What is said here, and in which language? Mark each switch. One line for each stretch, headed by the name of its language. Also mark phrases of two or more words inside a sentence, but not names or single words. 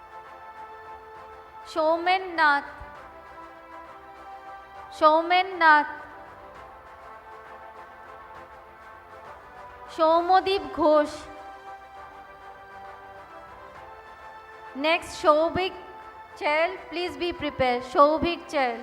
English: Showman Nath. Showman Nath. Shomodip Ghosh. Next, Shobhik Chel, please be prepared. Shobhik Chel.